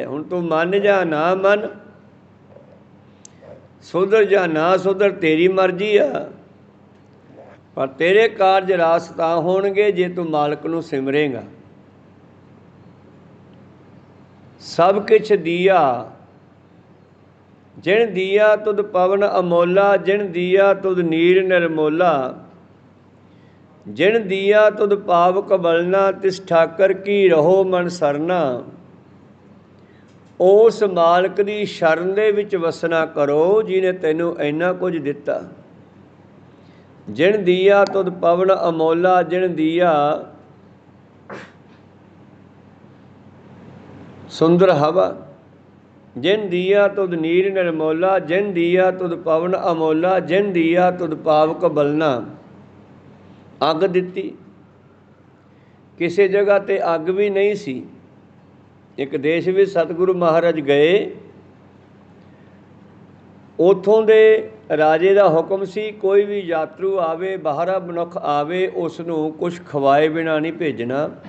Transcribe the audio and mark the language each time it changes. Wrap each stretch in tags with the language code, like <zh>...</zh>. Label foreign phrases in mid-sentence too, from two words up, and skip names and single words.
<pa>ਹੁਣ ਤੂੰ ਮੰਨ ਜਾ ਨਾ ਮੰਨ, ਸੁਧਰ ਜਾਂ ਨਾ ਸੁਧਰ, ਤੇਰੀ ਮਰਜ਼ੀ ਆ। ਪਰ ਤੇਰੇ ਕਾਰਜ ਰਾਸ ਤਾਂ ਹੋਣਗੇ ਜੇ ਤੂੰ ਮਾਲਕ ਨੂੰ ਸਿਮਰੇਗਾ। ਸਭ ਕੁਛ ਦੀਆ ਜਿਨ ਦੀਆ ਤੁਧ ਪਵਨ ਅਮੋਲਾ, ਜਿਨ ਦੀਆ ਤੁਧ ਨੀਰ ਨਿਰਮੋਲਾ, ਜਿਨ ਦੀਆ ਤੁਧ ਪਾਵਕ ਬਲਨਾ, ਤਿਸ ਠਾਕੁਰ ਕੀ ਰਹੋ ਮਨ ਸਰਨਾ। ਉਸ ਮਾਲਕ ਕੀ ਸ਼ਰਣ ਦੇ ਵਿਚ ਵਸਣਾ ਕਰੋ ਜਿਨ੍ਹੇ ਤੈਨੂੰ ਇੰਨਾ ਕੁਛ ਦਿੱਤਾ। ਜਿਨ ਦੀਆ ਤੁਧ ਪਵਨ ਅਮੋਲਾ, ਜਿਨ ਦੀਆ ਸੁੰਦਰ ਹਵਾ, ਜਿਨ ਦੀਆ ਤੁਧ ਨੀਰ ਨਿਰਮੋਲਾ, ਜਿਨ ਦੀਆ ਤੁਧ ਪਵਨ ਅਮੋਲਾ, ਜਿਨ ਦੀਆ ਤੁਧ ਪਾਵਕ ਬਲਨਾ। ਅੱਗ ਦਿੱਤੀ, ਕਿਸੀ ਜਗ੍ਹਾ ਤੇ ਅੱਗ ਭੀ ਨਹੀਂ ਸੀ।</pa> <hi>एक देश में सतगुरु महाराज गए,</hi> <pa>ਉਥੋਂ ਦੇ ਰਾਜੇ ਕਾ ਹੁਕਮ ਸੀ ਕੋਈ ਭੀ ਯਾਤਰੂ ਆਵੇ, ਬਾਹਰਾ ਮਨੁੱਖ ਆਵੇ, ਉਸਨੂੰ ਕੁਛ ਖਵਾਏ ਬਿਨਾ ਨਹੀਂ ਭੇਜਣਾ।</pa>